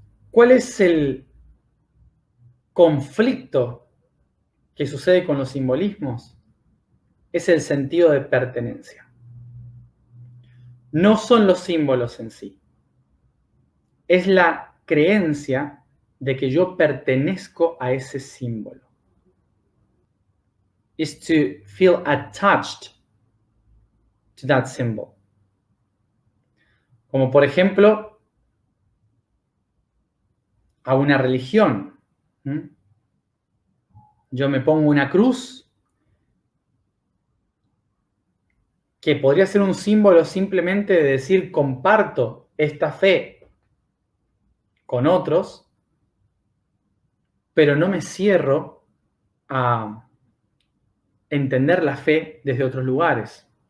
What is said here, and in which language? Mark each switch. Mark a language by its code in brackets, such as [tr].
[es] ¿Cuál es el conflicto que sucede con los simbolismos? Es el sentido de pertenencia. No son los símbolos en sí. Es la creencia de que yo pertenezco a ese símbolo. [en] Is to feel attached to that symbol. [es] Como por ejemplo, a una religión. Yo me pongo una cruz que podría ser un símbolo simplemente de decir comparto esta fe con otros, pero no me cierro a entender la fe desde otros lugares.